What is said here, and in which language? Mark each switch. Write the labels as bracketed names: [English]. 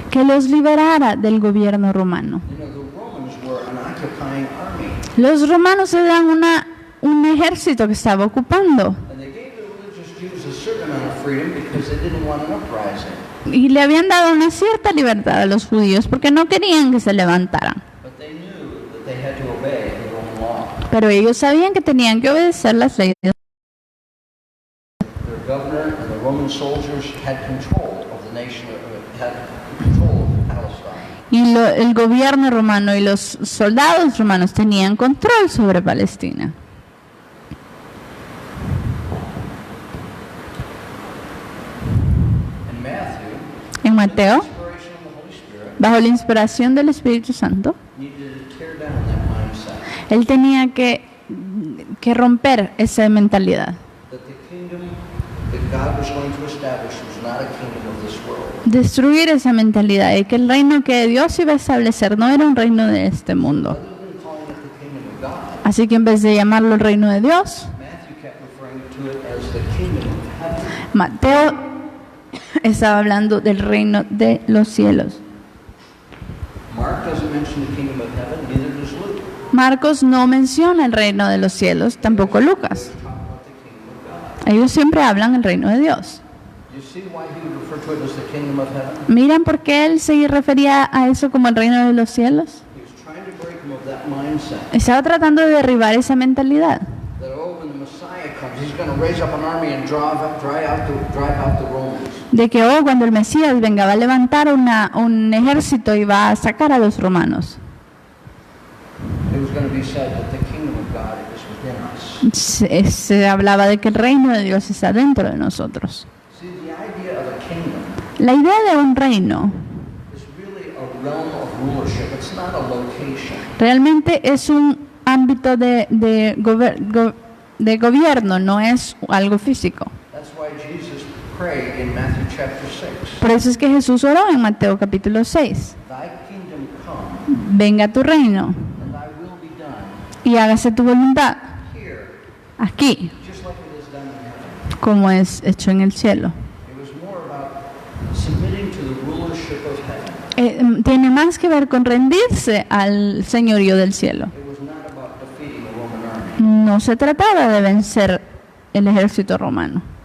[Spanish] que los liberara del gobierno romano. [English] You know, the Romans were an occupying army, [Spanish] Los romanos eran un ejército que estaba ocupando [English] and they gave the religious Jews a certain amount of freedom because they didn't want an uprising. [Spanish] y le habían dado una cierta libertad a los judíos porque no querían que se levantaran. [English] But they knew that they had to obey the Roman law. [Spanish] Pero ellos sabían que tenían que obedecer las leyes. [English] Their governor and the Roman soldiers had control of the nation, had control of Palestine. [Spanish] Y el gobierno romano y los soldados romanos tenían control sobre Palestina. [English] And Matthew, [Spanish] En Mateo, [English] inspiration of the Holy Spirit, [Spanish] bajo la inspiración del Espíritu Santo, [English] needed to tear down that mindset [Spanish] él tenía que romper esa mentalidad. [English] that the kingdom that God was going to establish was not a kingdom of this world. [Spanish] Destruir esa mentalidad de que el reino que Dios iba a establecer no era un reino de este mundo. [English] Rather than calling it the kingdom of God, [Spanish] Así que en vez de llamarlo el reino de Dios, [English] Matthew kept referring to it as the kingdom of heaven. [Spanish] Mateo estaba hablando del reino de los cielos. [English] Mark doesn't mention the kingdom of heaven, neither does Luke. [Spanish] Marcos no menciona el reino de los cielos, tampoco Lucas. [English] Talk about the kingdom of God. [Spanish] Ellos siempre hablan del reino de Dios. [English] You see why he would refer to it as the kingdom of heaven? [Spanish] ¿Miran por qué él se refería a eso como el reino de los cielos? [English] He was trying to break them of that mindset [Spanish] Estaba tratando de derribar esa mentalidad. [English] that, oh, when the Messiah comes, he's going to raise up an army and drive out the Romans. [Spanish] De que cuando el Mesías venga va a levantar un ejército y va a sacar a los romanos. [English] It was going to be said that the kingdom of God is within us. [Spanish] Se hablaba de que el reino de Dios está dentro de nosotros. [English] See, the idea of a kingdom [Spanish] La idea de un reino [English] is really a realm of rulership. It's not a location. [Spanish] realmente es un ámbito de gobierno, no es algo físico. [English] That's why Jesus prayed in Matthew chapter 6. [Spanish] Por eso es que Jesús oró en Mateo capítulo 6. [English] Thy kingdom come, [Spanish] Venga tu reino [English] and thy will be done [Spanish] y hágase tu voluntad [English] here, [Spanish] aquí, [English] just like it is done in heaven. [Spanish] como es hecho en el cielo. [English] It was more about submitting to the rulership of heaven. [Spanish] Tiene más que ver con rendirse al señorío del cielo. [English] It was not about defeating the Roman army. [Spanish] No se trataba de vencer el ejército romano.